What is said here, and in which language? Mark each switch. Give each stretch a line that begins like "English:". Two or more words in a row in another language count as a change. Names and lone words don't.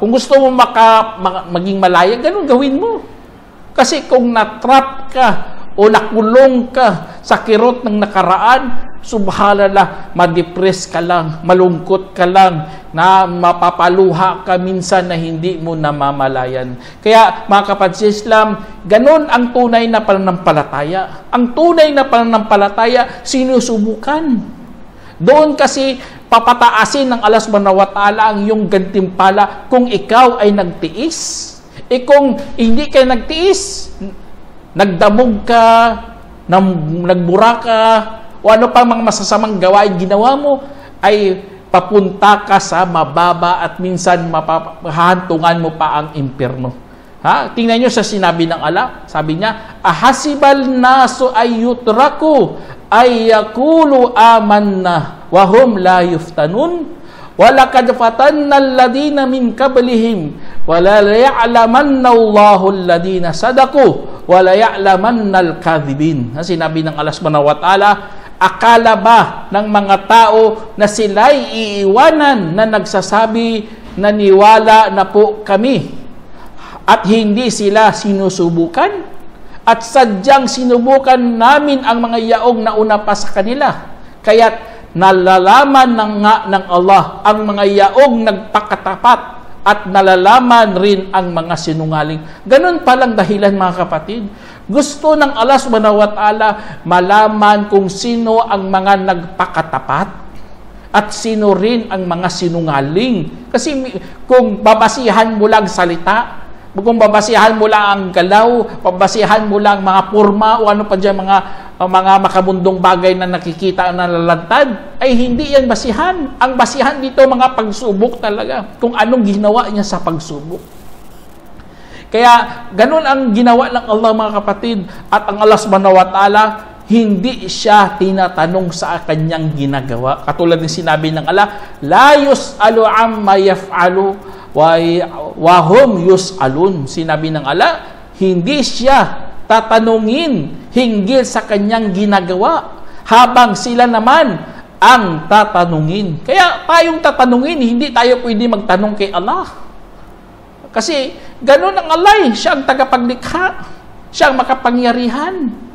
Filipino: Kung gusto mo maging malaya, ganun gawin mo. Kasi kung natrap ka o nakulong ka sa kirot ng nakaraan, subhanallah, ma-depress ka lang, malungkot ka lang, na mapapaluha ka minsan na hindi mo namamalayan. Kaya mga kapatid sa Islam, ganun ang tunay na pananampalataya. Ang tunay na pananampalataya, sinusubukan. Doon kasi papataasin ng Allah
Arabic: سبحانه وتعالى
Filipino: ang iyong gantimpala kung ikaw ay nagtiis. Kung hindi ka nagtiis, nagdamog ka, nagbura ka, o ano pang mga masasamang gawain ginawa mo, ay papunta ka sa mababa at minsan mapahantungan mo pa ang impyerno. Tingnan nyo sa sinabi ng Allah. Sabi niya,
Arabic: أحسب الناس أن يتركوا أن يقولوا آمنا وهم لا يفتنون. وَلَقَدْ فَتَنَّ الَّذِينَ مِنْ قَبْلِهِمْ وَلَيَعْلَمَنَّ اللَّهُ الَّذِينَ صَدَقُوا وَلَيَعْلَمَنَّ الْكَاذِبِينَ.
Filipino: Sinabi ng Allah
Arabic: سبحانه وتعالى,
Filipino: akala ba ng mga tao na sila'y iiwanan na nagsasabi na niwala na po kami at hindi sila sinusubukan? At sadyang sinubukan namin ang mga yaong nauna pa sa kanila. Kaya't nalalaman ng Allah ang mga yaong nagpakatapat at nalalaman rin ang mga sinungaling. Ganun palang dahilan mga kapatid. Gusto ng Allah
Arabic: سبحانه وتعالى
Filipino: malaman kung sino ang mga nagpakatapat at sino rin ang mga sinungaling. Kasi kung babasihan mo lang salita, kung babasihan mo lang ang galaw, babasihan mo lang mga porma o ano pa dyan, mga makamundong bagay na nakikita na lalantad, ay hindi yan basihan. Ang basihan dito mga pagsubok talaga, kung anong ginawa niya sa pagsubok. Kaya ganun ang ginawa ng Allah mga kapatid, at ang Allah
Arabic: سبحانه وتعالى
Filipino: hindi siya tinatanong sa kanyang ginagawa. Katulad ng sinabi ng Allah,
Arabic: لا يسأل عما يفعل وهم يسألون.
Filipino: Sinabi ng Allah, hindi siya tatanungin hinggil sa kanyang ginagawa, habang sila naman ang tatanungin. Kaya tayong tatanungin, hindi tayo pwede magtanong kay Allah. Kasi ganun ang Allah, siya ang tagapaglikha, siya ang makapangyarihan.